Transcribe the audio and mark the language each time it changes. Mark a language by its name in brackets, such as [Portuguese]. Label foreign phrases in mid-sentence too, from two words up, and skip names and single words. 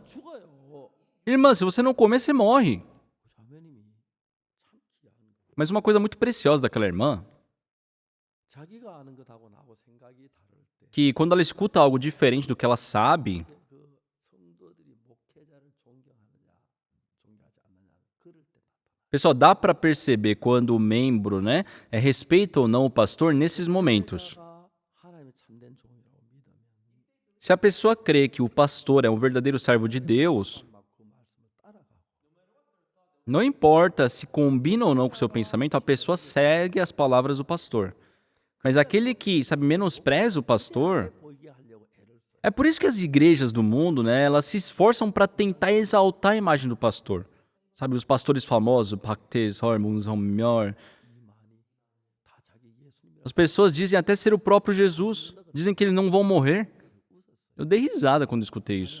[Korean] 죽어요. [Portuguese] Irmã, se você não comer, você morre. [Korean] 자매님이 참 귀한 거. [Portuguese] Mas uma coisa muito preciosa daquela irmã, [Korean] 자기가 아는 것하고 나하고 생각이 다를 때 [Portuguese] que quando ela escuta algo diferente do que ela sabe, [Korean] 그 성도들이 목회자를 존경하느냐 존경하지 않느냐 그럴 때 나타나. [Portuguese] pessoal, dá para perceber quando o membro, né, respeita ou não o pastor nesses momentos. [Korean] 목회자가 하나님의 참된 종이라고 믿으면 [Portuguese] Se a pessoa crê que o pastor é um verdadeiro servo de Deus, [Korean] 막 그 말씀을 따라가고 [Portuguese] não importa se combina ou não com o seu pensamento, a pessoa segue as palavras do pastor. Mas aquele que, sabe, menospreza o pastor, [Korean] 보이게 하려고 애를 써요. [Portuguese] É por isso que as igrejas do mundo, né, elas se esforçam para tentar exaltar a imagem do pastor. Sabe, os pastores famosos, Bhaktis, Hormuz, Homior. As pessoas dizem até ser o próprio Jesus. Dizem que eles não vão morrer. Eu dei risada quando escutei isso.